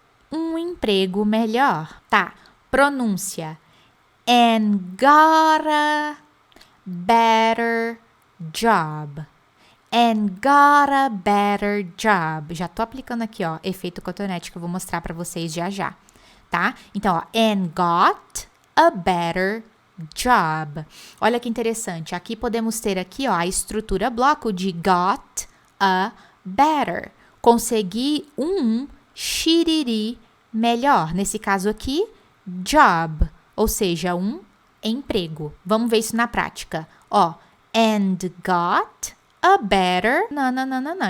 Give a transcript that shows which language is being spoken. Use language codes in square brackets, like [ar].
[pt] Um emprego melhor. Tá, pronúncia. [en] And got a better job. And got a better job. [pt] Já tô aplicando aqui, ó, efeito cotonete que eu vou mostrar pra vocês já, tá? Então, ó, [en] and got a better job. [pt] Olha que interessante. Aqui podemos ter aqui, ó, a estrutura bloco de [en] got a better. [pt] Consegui um xiriri melhor. Nesse caso aqui, job, ou seja, um emprego. Vamos ver isso na prática. Ó, [en] and got a better. [pt] Não.